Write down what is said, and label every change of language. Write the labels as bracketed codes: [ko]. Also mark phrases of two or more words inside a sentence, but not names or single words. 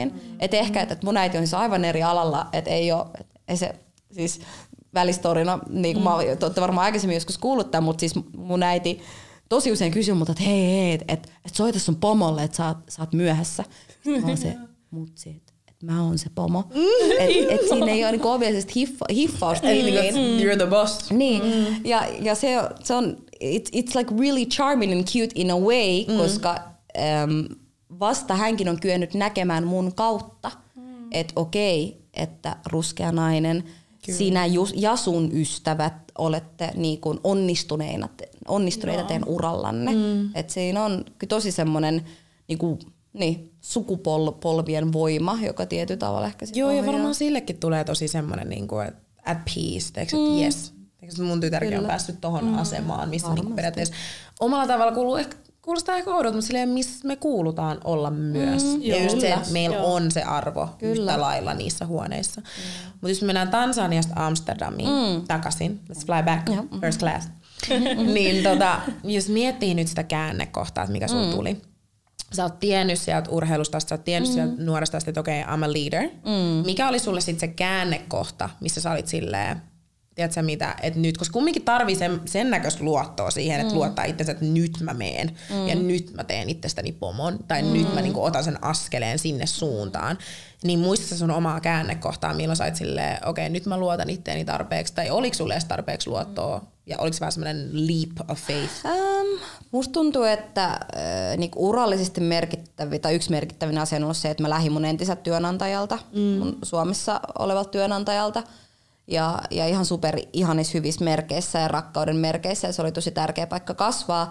[fi] Että ehkä, että mun äiti on siis aivan eri alalla, että ei ole, ei se, siis välistorina, niin kuin te olette varmaan aikaisemmin joskus kuullut tämän, mutta siis mun äiti tosi usein kysyy multa, että hei, että soita sun pomolle, että sä oot myöhässä. Sitten mä oon se, mutsi, että mä oon se pomo. Että siinä ei ole niinku obviously hiffausta. [en] You're the boss. [fi] Niin, ja se on, [en] it's like really charming and cute in a way, [fi] koska vasta hänkin on kyennyt näkemään mun kautta, että okei, että ruskea nainen, sinä ja sun ystävät olette niin kuin onnistuneita teidän urallanne. Että siinä on tosi semmoinen niin, sukupolvien voima, joka tietyllä tavalla ehkä Joo, ja varmaan sillekin tulee tosi semmoinen niin kuin, [en] at peace, [fi] että yes. Mun tytärkin on päässyt tohon asemaan, missä niin periaatteessa omalla tavalla kuulostaa ehkä oudolta, mutta silleen, missä me kuulutaan olla myös. Ja just se, että meillä on se arvo yhtä lailla niissä huoneissa. Mutta jos me mennään Tansaniasta Amsterdamiin takaisin, [en] let's fly back, first class, [fi] niin jos miettii nyt sitä käännekohtaa, että mikä sulla tuli. Sä oot tiennyt sieltä urheilusta, sä oot tiennyt sieltä nuoresta, että okei, [en] I'm a leader. [fi] Mikä oli sulle sitten se käännekohta, missä sä olit silleen, tiedätkö mitä, että nyt, koska kumminkin tarvii sen näköistä luottoa siihen, että luottaa itsensä, että nyt mä meen ja nyt mä teen itsestäni pomon tai nyt mä niinku otan sen askeleen sinne suuntaan. Niin muista sun omaa käännekohtaa, milloin sait silleen, okei, nyt mä luotan itteeni tarpeeksi tai oliko sulle edes tarpeeksi luottoa ja oliko se vähän semmoinen [en] leap of faith? [fi] Musta tuntuu, että niinku urallisesti yksi merkittävin asia on ollut se, että mä lähdin mun entiseltä työnantajalta, mun Suomessa olevalta työnantajalta. Ja ihan super ihanissa hyvissä merkeissä ja rakkauden merkeissä, ja se oli tosi tärkeä paikka kasvaa.